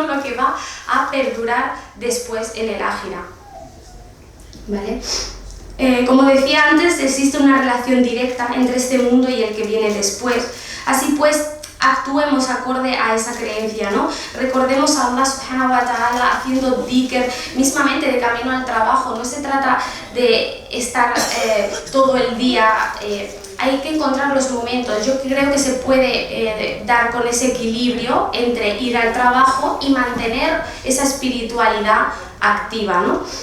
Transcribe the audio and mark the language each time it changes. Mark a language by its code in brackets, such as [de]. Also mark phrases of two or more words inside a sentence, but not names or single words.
[es] Lo que va a perdurar después en el Ájira, ¿vale? Como decía antes, existe una relación directa entre este mundo y el que viene después. Así pues, actuemos acorde a esa creencia, ¿no? Recordemos a Allah [ar] سبحانه وتعالى [es] haciendo dhikr, mismamente de camino al trabajo. No se trata de estar todo el día, hay que encontrar los momentos. Yo creo que se puede dar con ese equilibrio entre ir al trabajo y mantener esa espiritualidad activa, ¿no?